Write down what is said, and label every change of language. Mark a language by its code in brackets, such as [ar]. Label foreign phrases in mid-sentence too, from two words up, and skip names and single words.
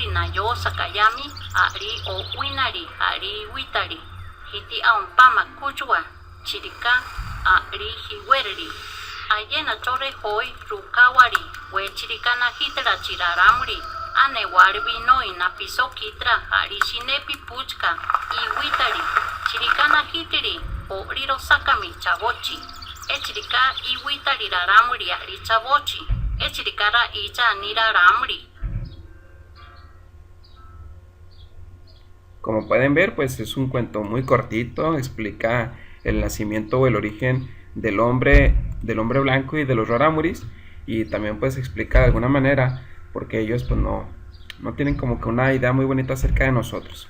[tar] na yo sakayami ari o winari ari witari hiti aompama kuchua chirika ari hiwerri ayena chore hoi rukawari we chirika na hitra chiraramri anewari binoi na piso kitra ari shinepi puchka i witari chirika na hitiri o riro sakami chavochi echirika i witari raramri ari chavochi echirika ra icha nira ramri. [es] Como pueden ver, pues es un cuento muy cortito, explica el nacimiento o el origen del hombre blanco y de los rarámuris, y también pues explica de alguna manera porque ellos pues no tienen como que una idea muy bonita acerca de nosotros.